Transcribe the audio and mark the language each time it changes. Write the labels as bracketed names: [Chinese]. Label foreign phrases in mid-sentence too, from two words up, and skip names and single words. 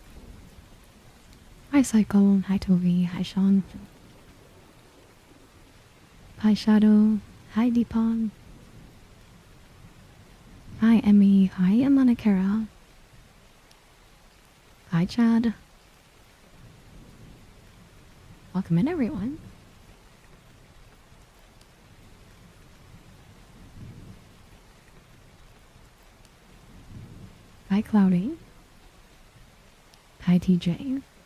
[English] Hi Cyclone, hi Toby, hi Sean. Hi Shadow, hi Deepon. Hi Emmy, hi Amanakara. Hi Chad. Welcome in everyone. Hi Cloudy. Hi TJ.